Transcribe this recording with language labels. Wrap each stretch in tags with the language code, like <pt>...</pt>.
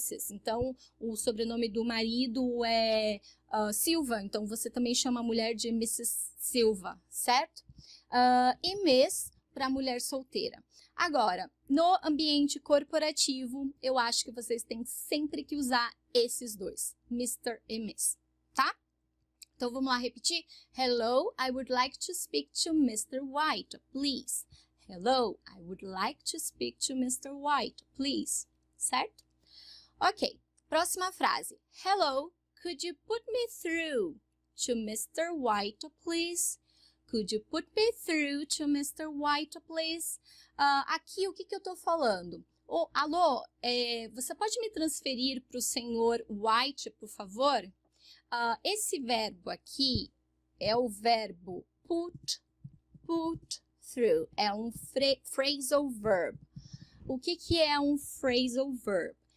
<pt>Então, o sobrenome do marido é Silva, então você também chama a mulher de Mrs. Silva, certo? E Miss para mulher solteira. Agora, no ambiente corporativo, eu acho que vocês têm sempre que usar esses dois, Mr. e Miss, tá? Então, vamos lá repetir?</pt> <en>Hello, I would like to speak to Mr. White, please. Hello, I would like to speak to Mr. White, please.</en> <pt>Certo? Ok, próxima frase.</pt> <en>Hello, could you put me through to Mr. White, please? Could you put me through to Mr. White, please?</en> <pt>Aqui, o que eu estou falando? Alô, você pode me transferir para o senhor White, por favor? Esse verbo aqui é o verbo put through. É um phrasal verb. O que é um phrasal verb?</pt>